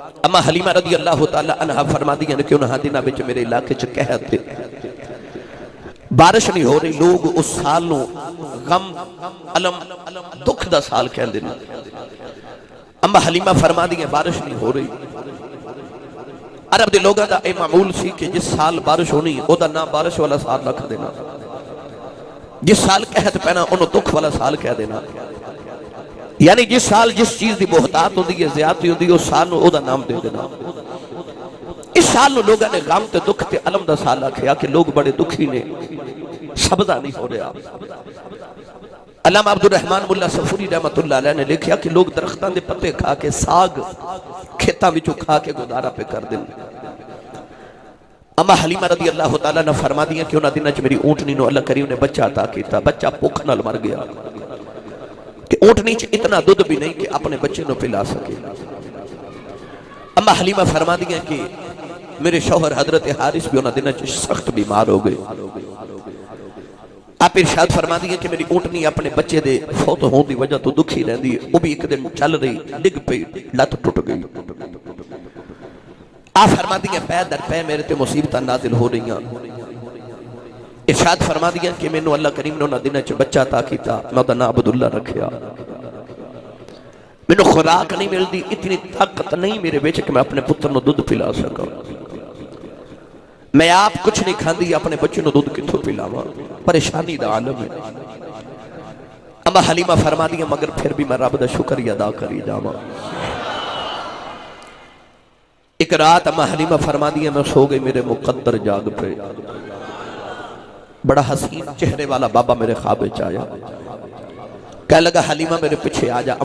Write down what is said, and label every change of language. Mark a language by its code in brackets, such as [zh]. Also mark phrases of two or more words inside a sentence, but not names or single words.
[pa] اما حلیمہ [ar] رضی اللہ تعالی عنہ [pa] فرما دیا کہ انہاں دنوں وچ میرے علاقے چ قحط تھے، بارش نہیں ہو رہی، لوگ اس سال نو غم علم دکھ دا سال کہندے نے۔ اما حلیمہ فرما دیا بارش نہیں ہو رہی، عرب دے لوگاں دا اے معمول سی کہ جس سال بارش ہونی او دا نام بارش والا سال رکھ دینا، جس سال قحط پینا انہوں دکھ والا سال کہہ دینا، یعنی جس سال جس چیز دی بہتات ہوندی ہے، زیادتی ہوندی ہے، اس سال نو او دا نام دے دینا۔ اس سال نو لوگاں نے غم تے دکھ تے علم دا سال آکھیا کہ لوگ بڑے دکھی نے، سبزہ نہیں ہو رہا۔ علامہ عبدالرحمن ملا صفوری [ar] رحمت اللہ علیہ [pa] نے لکھیا کہ لوگ درختان دے پتے کھا کے ساگ کھیتاں وچوں کھا کے گزارا پہ کر دیں۔ اما حلیمہ [ar] رضی اللہ تعالیٰ [pa] نے فرما دیا کہ انہاں دنوں چ میری اونٹنی نو اللہ کریم نے بچہ عطا کیتا، بچہ بھوک نال مر گیا کہ اونٹنی چ اتنا دودھ بھی نہیں کہ اپنے بچے نو پلا سکے۔ اما حلیمہ فرما دیا کہ میرے شوہر حضرت حارث بھی انہاں دنوں چ سخت بیمار ہو گئے۔ آپ ارشاد فرما دیا کہ میری اونٹنی اپنے بچے دے فوت ہون دی وجہ تو دکھی رہندی ہے، وہ بھی ایک دن چل رہی ڈگ پئی لت ٹوٹ گئی۔ آپ فرما دیا پے در پے میرے تے مصیبتاں نازل ہو رہی ہیں۔ ارشاد فرما دیا کہ میں نو اللہ کریم نے انہاں دنوں چ بچہ عطا کیتا، میں دا نام عبداللہ رکھیا۔ میں نو خوراک نہیں ملدی، اتنی طاقت نہیں میرے وچ کہ میں اپنے پتر نو دودھ پلا سکا، میں آپ کچھ نہیں کھاندی، اپنے بچے نو دودھ کتھوں پلاواں، پریشانی دا عالم ہے۔ اما حلیمہ فرما دیا مگر پھر بھی میں رب دا شکریہ ادا کری جاواں۔ ایک رات اما حلیمہ فرما دیا میں سو گئی، میرے مقدر جاگ پہ، بڑا حسین چہرے والا بابا میرے خواب وچ آیا، کہنے لگا حلیمہ میرے پیچھے آ جا۔